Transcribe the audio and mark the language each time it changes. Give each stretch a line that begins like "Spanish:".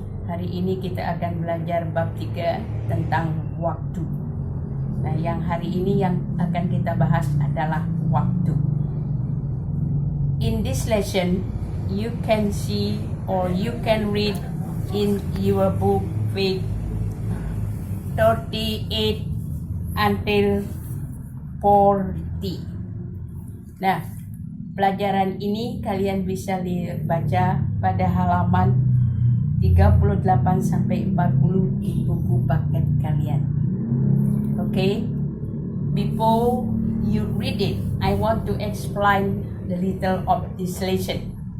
Indonesian: Hari ini kita akan belajar bab 3 tentang waktu. Nah, yang hari ini yang akan kita bahas adalah waktu.
English: In this lesson, you can see or you can read in your book page 38 until 40.
Indonesian: Nah, pelajaran ini kalian bisa baca pada halaman 38 sampai 40 di buku paket kalian.
English: Okay? Before you read it, I want to explain the little of this lesson.